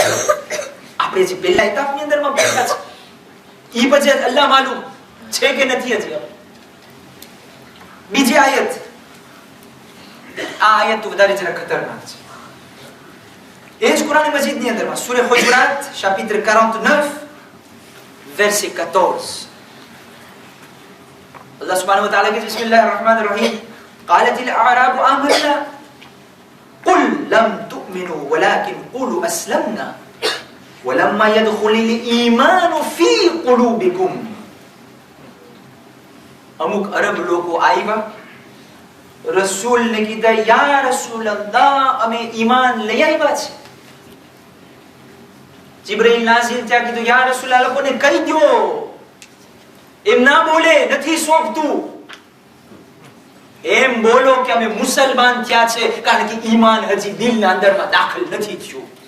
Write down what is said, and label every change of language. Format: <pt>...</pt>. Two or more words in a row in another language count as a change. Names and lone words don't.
<gu>આપણે જે પહેલા એતાપની અંદરમાં બેઠા છે ઈ પછી અલ્લાહ માલુમ છે કે નથી હજી. બીજી આયત, આ આયત તો વધારે જરા ખતરનાક છે. એ જ કુરાન મજીદની અંદરમાં સૂરે હુજરાત</gu> <fr>chapitre 49 verset 14.</fr> <ar>الله سبحانه وتعالى कहते بسم الله الرحمن الرحيم قالت الأعراب آمنا قل لم تؤمنوا ولكن قولوا أسلمنا ولما يدخل الإيمان في قلوبكم.</ar> <gu>અમુક અરબ લોકો આવ્યા રસૂલને કીધા</gu> <ar>يا رسول الله</ar> <gu>અમે ઈમાન લઈ આવ્યા છે. જિબ્રાઈલ નાઝિલ ત્યાં કીધું</gu> <ar>يا رسول الله</ar> <gu>લોકોને કહી દો એમ ના બોલે નથી સોંપતું, એમ બોલો કે અમે મુસલમાન થયા છે કારણ કે ઈમાન હજી દિલના અંદરમાં દાખલ નથી થયું.</gu>